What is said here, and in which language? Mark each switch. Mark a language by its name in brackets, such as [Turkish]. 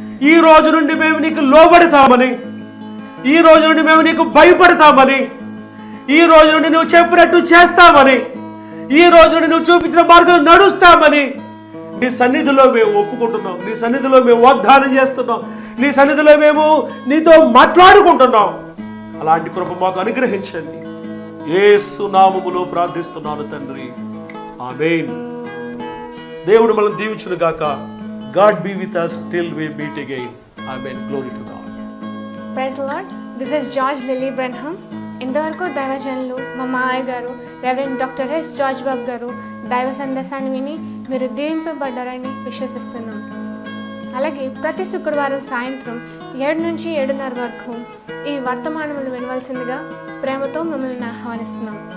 [Telugu] ఈ రోజు నుండి మేము నీకు లోబడతామని, ఈ రోజు నుండి మేము నీకు భయపడతామని, ఈ రోజు నుండి నువ్వు చెప్పినట్టు చేస్తామని, ఈ రోజు నుండి నువ్వు చూపించిన మార్గం నడుస్తామని నీ సన్నిధిలో మేము ఒప్పుకుంటున్నాం. నీ సన్నిధిలో మేము వాగ్దానం చేస్తున్నాం. నీ సన్నిధిలో మేము నీతో మాట్లాడుకుంటున్నాం. అలాంటి కృప మాకు అనుగ్రహించండి. యేసు నామములో ప్రార్థిస్తున్నాను తండ్రి, ఆమేన్. దేవుడు మనల్ని దీవించును గాక. [English] God be with us till we meet again. ఆమేన్. Glory to God. Praise the Lord. This is George Lilly Branham. [Telugu] ఇంతవరకు దైవజనులు మా మావయ్య గారు రెవరెండ్ డాక్టర్ ఎస్ జార్జ్ బాబు గారు దైవ సందేశాన్ని విని మీరు దీవింపబడ్డారని విశ్వసిస్తున్నాం. అలాగే ప్రతి శుక్రవారం సాయంత్రం 7 నుంచి 7:30 వరకు ఈ వర్తమానములు వినవలసిందిగా ప్రేమతో మిమ్మల్ని ఆహ్వానిస్తున్నాం.